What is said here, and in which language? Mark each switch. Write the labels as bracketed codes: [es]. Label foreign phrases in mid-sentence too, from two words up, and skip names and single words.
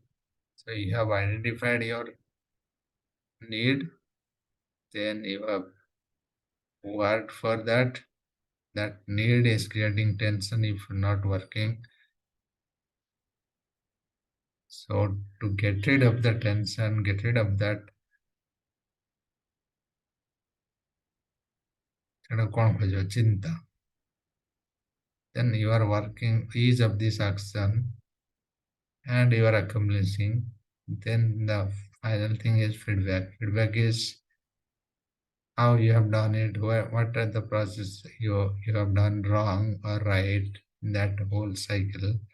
[en] So you have identified your need, then you have worked for that. That need is creating tension if not working. So to get rid of the tension, get rid of that, [or] ସେଟା କ'ଣ ଖୋଜିବ ଚିନ୍ତା. [en] Then you are working each of this action and you are accomplishing. Then the final thing is feedback. Feedback is how you have done it, what are the process you have done wrong or right in that whole cycle.